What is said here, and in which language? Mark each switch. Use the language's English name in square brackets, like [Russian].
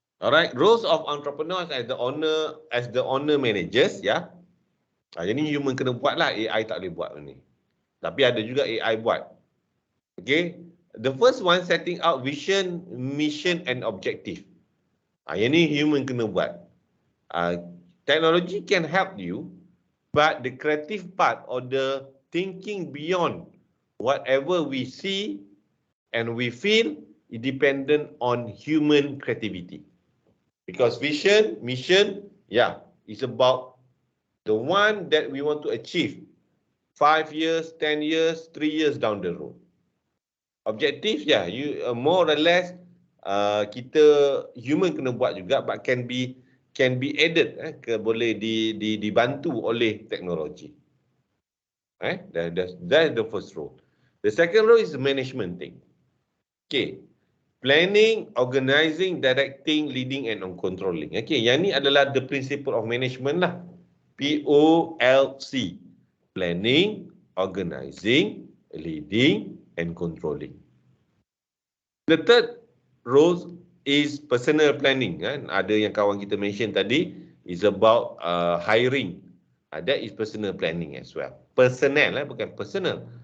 [English] Alright, roles of entrepreneurs as the owner managers, ya. [Malay] Jadi human kena buat lah, AI tak boleh buat ni. Tapi ada juga AI buat. [English] Okay, the first one setting out vision, mission and objective. [Malay] Yang ni human kena buat. [English] Technology can help you, but the creative part or the thinking beyond whatever we see and we feel is dependent on human creativity. Because vision, mission, is about the one that we want to achieve 5 years, 10 years, 3 years down the road. [Malay] Objective, [English] you more or less [Malay] kita human kena buat juga, [English] but can be added, [Malay] boleh dibantu oleh teknologi. [English] That's the first role. The second role is the management thing. Okay, planning, organizing, directing, leading and controlling. Okay, [Malay] yang ni adalah [English] the principle of management lah. POLC. Planning, organizing, leading and controlling. The third role is personal planning. [Malay] Ada yang kawan kita mention tadi, [English] is about hiring. That is personal planning as well. Personnel, bukan personal.